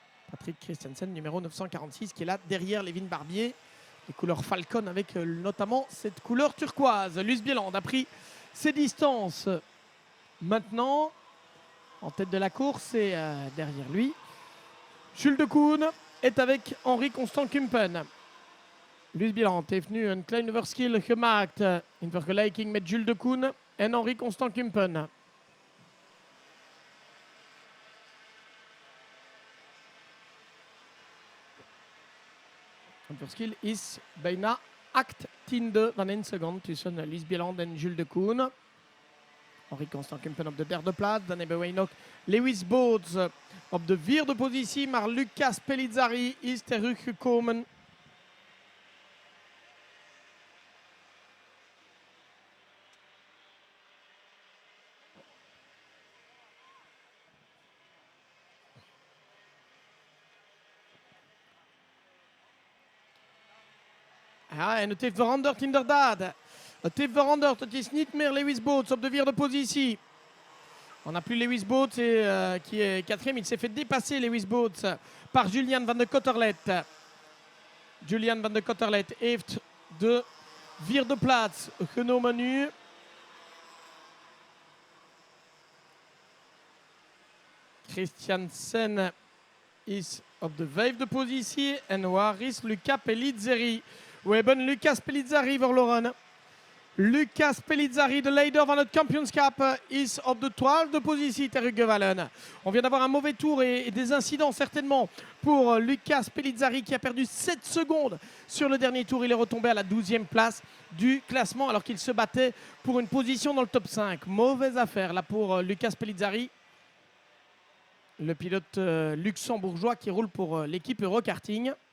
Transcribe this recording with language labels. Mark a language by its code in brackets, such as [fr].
[fr] Patrick Christiansen, numéro 946, qui est là derrière Levin Barbier. Les couleurs Falcon avec notamment cette couleur turquoise. Luce Bieland a pris ses distances maintenant en tête de la course et derrière lui, Jules Decoene est avec Henri Constant Kumpen. [nl] Luce Bieland heeft nu een klein verschil gemaakt in vergelijking met Jules Decoene en Henri Constant Kumpen. Het verschil is bijna 18e van 1 seconde tussen Luce Bieland en Jules Decoene. Henri Constant Kumpen op de derde plaats. Dan hebben wij nog Lewis Boots op de vierde positie. Maar Lucas Pellizzari is teruggekomen. Ja, en het heeft veranderd inderdaad. Het heeft veranderd. Het is niet meer Lewis Boots op de vierde positie. [fr] On n'a plus Lewis Boots qui est quatrième. Il s'est fait dépasser Lewis Boots par Julian Van de Cotterlet. [nl] Julian Van de Cotterlet heeft de vierde plaats genomen nu. Christiansen is op de vijfde positie. En waar is Luca Pellizzari? We hebben Lucas Pellizzari verloren. Lucas Pellizzari, de leider van het kampioenschap, is op de 12e positie teruggevallen. [fr] On vient d'avoir un mauvais tour et des incidents certainement pour Lucas Pellizzari qui a perdu 7 secondes sur le dernier tour. Il est retombé à la 12e place du classement alors qu'il se battait pour une position dans le top 5. Mauvaise affaire là pour Lucas Pellizzari, le pilote luxembourgeois qui roule pour l'équipe Eurokarting.